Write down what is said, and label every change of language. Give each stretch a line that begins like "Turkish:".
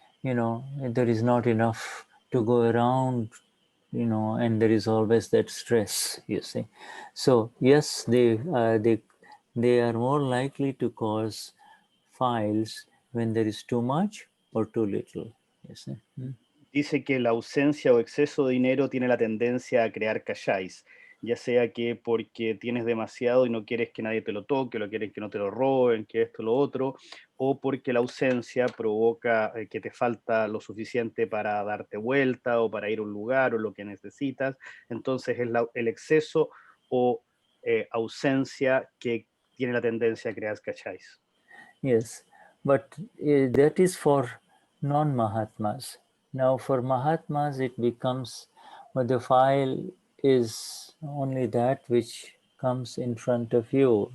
English: there is not enough to go around, and there is always that stress, you see. So yes, they are more likely to cause files when there is too much or too little, you see.
Spanish: Dice que la ausencia o exceso de dinero tiene la tendencia a crear cachais, ya sea que porque tienes demasiado y no quieres que nadie te lo toque, lo quieres que no te lo roben, que esto, lo otro, o porque la ausencia provoca que te falta lo suficiente para darte vuelta o para ir a un lugar o lo que necesitas. Entonces es el exceso o ausencia que tiene la tendencia a crear cachais.
English: Yes, but that is for non-Mahatmas. Now for Mahatmas it becomes, well, the file is only that which comes in front of you.